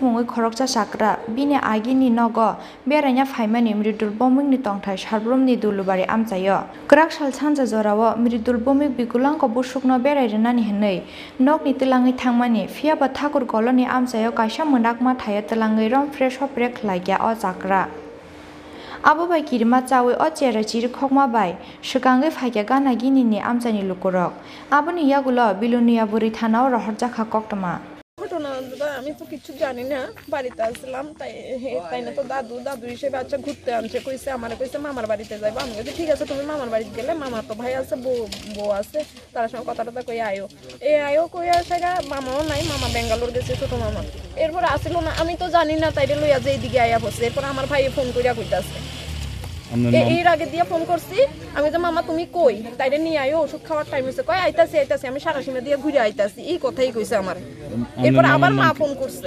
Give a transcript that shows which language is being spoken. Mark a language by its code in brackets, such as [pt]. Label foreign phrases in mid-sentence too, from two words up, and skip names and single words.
[trp] mungoi khoroksa sakra bini agini nogo beranya phaimani miridul bomik ni tongthai sarbrum ni dulubari amchayo Krak sal sanja jorao miridul bomik bikulang ko busukno berai renani hinei nok ni tilangi thangmani fiaba Thakur Colony Amchayo kaisa mundakma thaya tilangi rom fresh hop rek laikya o sakra Abo bai kirma chawe o chera chir khokma bai shukange phaikya gana gini ni amchani lukurok aboni yagulo bilunia buri thanao rohorjakha koktoma [bn] ঘটনা আমি তো কিছু জানি না বাড়িতে আসলাম তাই না তো দাদু হিসেবে আচ্ছা ঘুরতে আনছে কইছে আমারে কইছে মামার বাড়িতে যাইবো আমি বলি ঠিক আছে তুমি মামার বাড়িতে গেলে মামা তো ভাই আছে বউ আছে তার সঙ্গে কথাটা কই আয়ো কই আসাগা মামাও নাই মামা বেঙ্গালোর গেছে ছোট মামা এরপর আসিল না আমি তো জানি না তাইরে লইয়া যে এইদিকে আয়া বসে এরপর আমার ভাই ফোন কইরা কইতাছে এর আগে দিয়া ফোন করছি আমি তো মামা তুমি কই তাইরে নিয়ে আয়ো ওষুধ খাওয়ার টাইম হইছে কই আইতাছি আমি সারাসীমা দিয়ে ঘুরে আইতাছি এই কথাই কইছে আমার এরপর আবার মা ফোন করছে